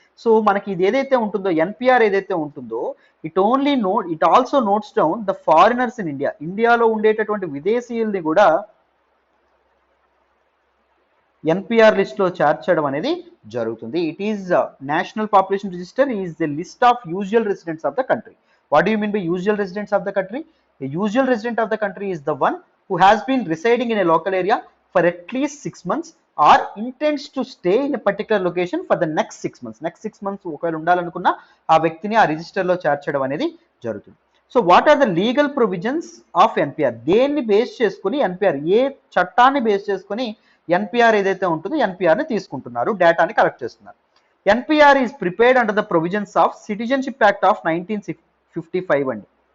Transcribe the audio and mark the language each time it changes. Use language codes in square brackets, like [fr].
[te] So మనకి ఇది ఏదైతే ఉంటుందో ఎన్పిఆర్ ఏదైతే ఉంటుందో [en] It also notes down the foreigners in India. [te] ఇండియాలో ఉండేటటువంటి విదేశీయుల్ని కూడా ఎన్పిఆర్ లిస్ట్ లో చేర్చడం అనేది జరుగుతుంది. [en] It is national population register is the list of usual residents of the country. What do you mean by usual residents of the country? A usual resident of the country is the one who has been residing in a local area for at least 6 months or intends to stay in a particular location for the next 6 months. Next 6 months [te] ఒకవేళ ఉండాలనుకున్న ఆ వ్యక్తిని ఆ register లో చేర్చడం అనేది జరుగుతుంది. [en] So what are the legal provisions of NPR? [te] దేన్ని base చేసుకుని ఎన్పిఆర్, ఏ చట్టాన్ని బేస్ చేసుకుని ఎన్పిఆర్ ఏదైతే ఉంటుందో ఎన్పిఆర్ ని తీసుకుంటున్నారు, డేటాని కలెక్ట్ చేస్తున్నారు? [en] NPR is prepared under the provisions of citizenship act of 1955 అండి.